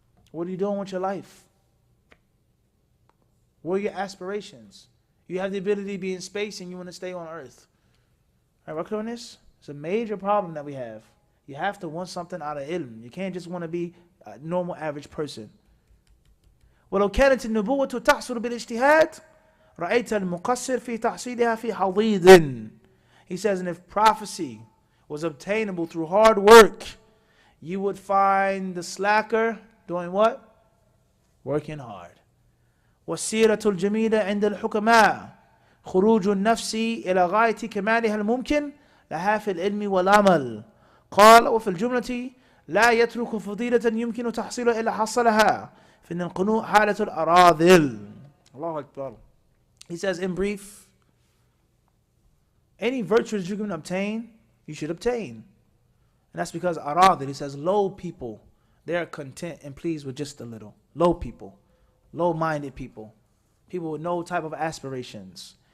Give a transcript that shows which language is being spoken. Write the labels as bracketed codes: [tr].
[en] What are you doing with your life? What are your aspirations? You have the ability to be in space and you want to stay on earth. All right, we're clear on this? It's a major problem that we have. You have to want something out of ilm. You can't just want to be a normal average person. [ar] ولو كانت النبوة تحصل بالاجتهاد رأيت المقصر في تحصيلها في حضيض. [en] He says, and if prophecy was obtainable through hard work, you would find the slacker doing what? Working hard. [ar] والسيرة الجميلة عند الحكماء خروج النفس إلى غاية كمالها الممكن لها في العلم والعمل. قال وفي الجملة لا يترك فضيلة يمكن تحصيلها إلا حصلها فإن القنوع حالة الأراذل. [en] Allahu Akbar. He says, in brief, any virtue that you can obtain, you should obtain. And that's because aradil, he says, low people, they are content and pleased with just a little. Low people, low-minded people, people with no type of aspirations.